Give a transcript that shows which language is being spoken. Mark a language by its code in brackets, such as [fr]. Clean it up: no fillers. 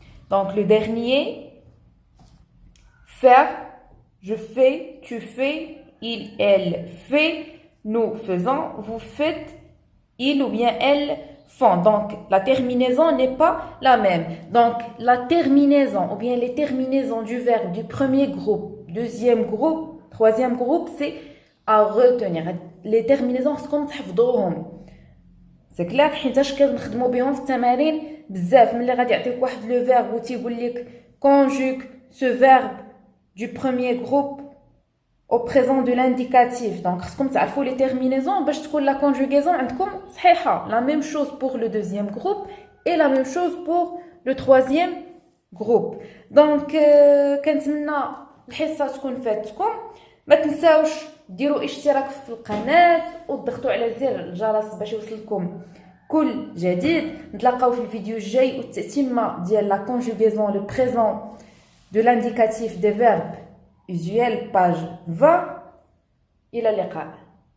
[fr] Donc le dernier, faire, je fais, tu fais, il, elle fait, nous faisons, vous faites, il ou bien elles font. Donc la terminaison n'est pas la même. Donc la terminaison ou bien les terminaisons du verbe du premier groupe, deuxième groupe, troisième groupe, c'est à retenir. Les terminaisons [ar] خصكم تحفظوهم. سي كلاك حيتاش كنخدموا بهم في التمارين بزاف. ملي غادي يعطيك واحد لو فيرب وتيقول لك [fr] conjugue ce verbe du premier groupe au présent de l'indicatif. [ar] Donc خصكم تعرفوا les terminaisons باش تكون la conjugaison عندكم صحيحه. [fr] La même chose pour le deuxième groupe et la même chose pour le troisième groupe. [ar] Donc كنتمنى الحصه تكون فاتتكم. ما تنساوش ديروا اشتراك في القناه وتضغطوا على زر الجرس باش يوصلكم كل جديد. نتلاقاو في الفيديو الجاي والتتمه ديال [fr] la conjugaison le présent de l'indicatif des verbes usuels page 20. [ar] إلى اللقاء.